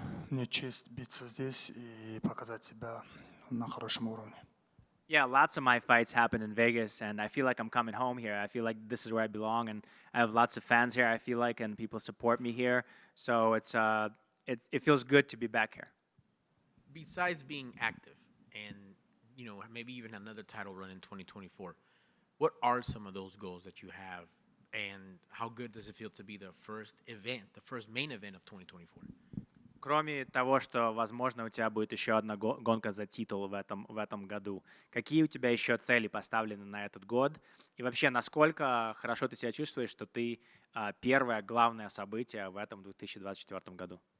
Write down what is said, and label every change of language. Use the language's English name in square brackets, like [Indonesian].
[Russian] Мне честь биться здесь и показать себя на хорошем уровне. [English] Yeah, lots of my fights happen in Vegas, and I feel like I'm coming home here. I feel like this is where I belong, and I have lots of fans here. I feel like, and people support me here. So it feels good to be back here. Besides being active and maybe even another title run in 2024, what are some of those goals that you have, and how good does it feel to be the first main event of 2024? [Russian] Кроме того, что, возможно, у тебя будет еще одна гонка за титул в этом году, какие у тебя еще цели поставлены на этот год? И вообще, насколько хорошо ты себя чувствуешь, что ты первое главное событие в этом 2024 году?